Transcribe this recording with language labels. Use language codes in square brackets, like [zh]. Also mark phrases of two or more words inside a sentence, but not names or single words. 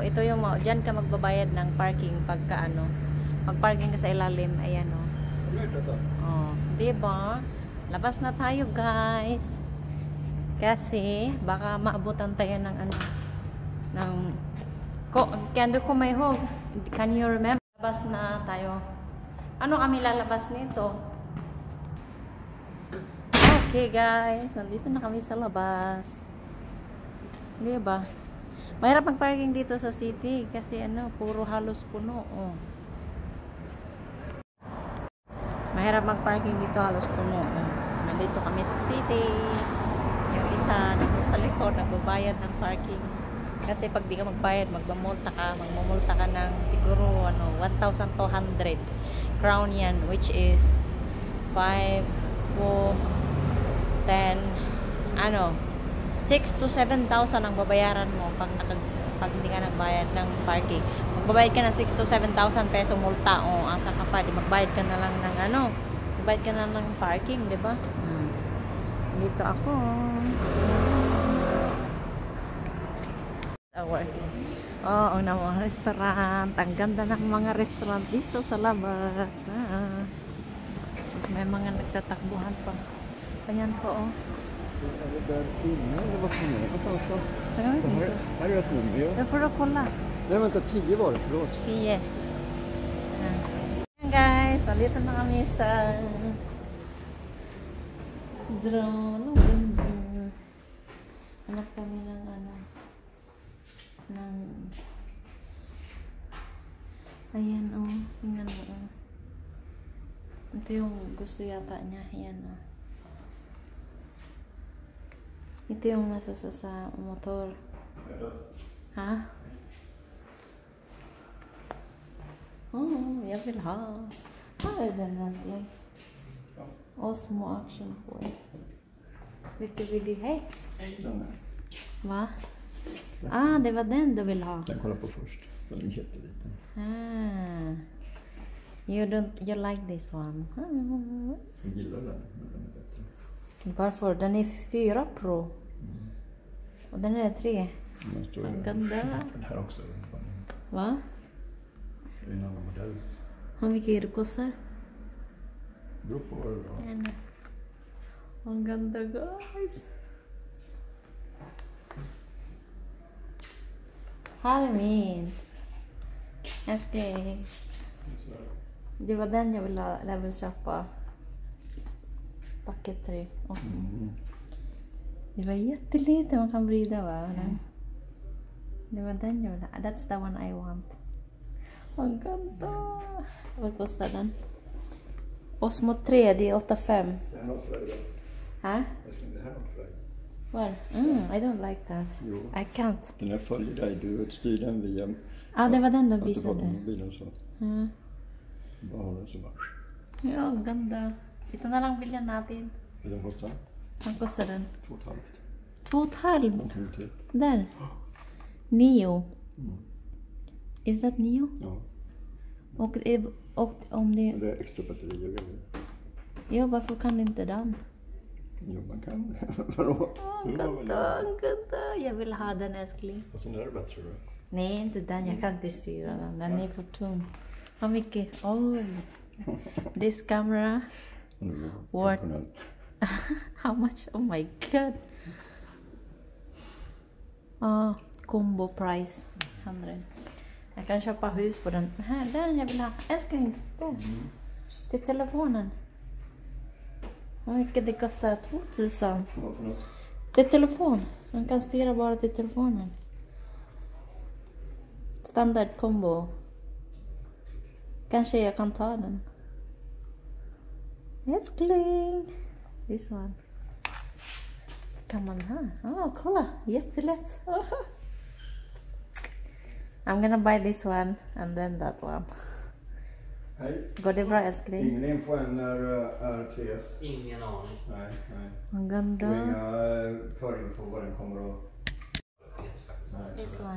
[tl] Ito yung dyan ka magbabayad ng parking pagka ano. Mag-parking ka sa ilalim. Ayan o. Oh, diba? Labas na tayo guys. Kasi baka maabutan tayo ng ano. Kando ko may hog. [en] Can you remember? [tl] Labas na tayo. Ano kami lalabas nito? Okay guys, nandito na kami sa labas. Diba? Mahirap mag-parking dito sa city kasi ano, puro halos puno. Oh. Mahirap mag-parking dito, halos puno. Oh. Nandito kami sa city. Yung isa nandito sa likod, nagbabayad ng parking. Kasi pag di ka magbayad, magmumulta ka ng siguro ano, 1,200 crown yan, [en] which is 5, 4, 10, [tl] ano, 6 to 7,000 ang babayaran mo pag hindi ka nagbayad ng parking. Magbabayad ka ng 6 to 7,000 peso multa. O, asa ka pa, di magbayad ka na lang ng ano, magbayad ka na lang ng parking, di ba? Dito ako. Oo, na mga restaurant. Ang ganda ng mga restaurant dito sa labas. Tapos may mga nagtatakbuhan pa. Ayan po, [sv] oh. Det får du kolla. Nej, vänta, 10 var det, förlåt. 10. [tl] Ayan guys, nandito na kami sa drone. Hanap kami ng ano, ayan, oh. Tingnan mo, oh. Ito yung gusto yata niya. Ayan, oh. Ito yung nasa sa motor. [sv] Ha? Oh, jag vill ha. Här är den här. Osmo Action 4. Vilken vill du ha? Va? Ah, det var den du vill ha. Den kollar på först. Den är jätteliten. [en] Ah. You like this one? [sv] Jag gillar den, men den är bättre. Varför? Den är 4 Pro. Och den är 3. Den [tl] ganda. [sv] Den här också. Va? Det är en annan modell. Hur mycket det kostar? Beror på vad det är. [tl] Ang ganda guys. Halloween. [sv] Älskling. Det var den jag ville köpa. Paket 3. Det var jättelite man kan vrida, va? Det var den jag ville. [en] That's the one I want. [tl] Ang ganda. [sv] Vad kostar den? Osmo 3, det är 8,5. Det här är något för dig då. Ha? Jag ska inte ha något för dig. [en] Well, I don't like that. [sv] Jo. [en] I can't. [sv] Den här följer dig, du styr den via... Det var den du att du visade. pratar med mobilen så. Bara håller så bara... Ja, [tl] ang ganda. Ito na lang bilhan natin. [sv] Vet du vad den kostar? Ang kostar den? 2,5. 2,5. De kommer till. Där. [en] Neo. Is that Neo? [sv] Ja. Och om det... Det är extra batterier och grejer. Ja, varför kan inte den? Jo, man kan. Vadå? [tl] Ang ganda, ang ganda. [sv] Jag vill ha den, älskling. Fast den där är bättre då. Nej, inte den. Jag kan inte styra den. Den är för tung. Hur mycket? Oj. [en] This camera. What? How much? Oh my god. Combo price. 100. [sv] Jag kan köpa hus på den. Här, den jag vill ha. Älskling. Där. Till telefonen. Hur mycket det kostar? 2000. Vad för något? Det är telefon. Man kan styra bara till telefonen. [en] Standard combo. [sv] Kanske jag kan ta den. Älskling. [en] This one. [sv] Kan man ha? Kolla. Jättelätt. [en] I'm gonna buy this one and then that one. [sv] Hej. Går det bra, älskling? Ingen info än när R3S? Ingen aning. Nej. [tl] Ang [sv] Och [tl] ganda. [sv] inga förinfo vad den kommer att... [en] This one.